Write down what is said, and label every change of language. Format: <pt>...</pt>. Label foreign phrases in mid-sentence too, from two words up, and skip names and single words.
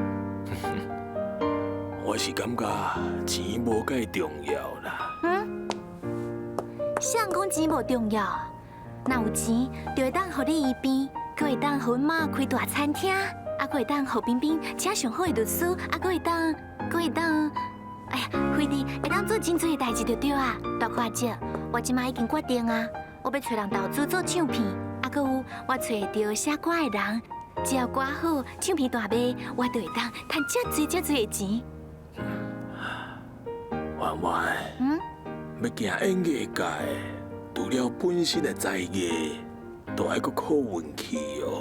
<nan>我是感觉钱无介重要啦。谁人讲钱无重要？若有钱，就会当互你医病，佮会当互阮妈开大餐厅，啊，佮会当互冰冰请上好的律师，啊，佮会当，哎呀，菲利会当做真侪的代志就对啊。大看者，我即马已经决定啊，我要找人投资做唱片，啊，佮有我找会到写歌的人，只要歌好，唱片大卖，我就会当赚遮侪的钱。婉婉，要行演艺界，除了本身的才艺，都爱搁靠运气哦。</nan>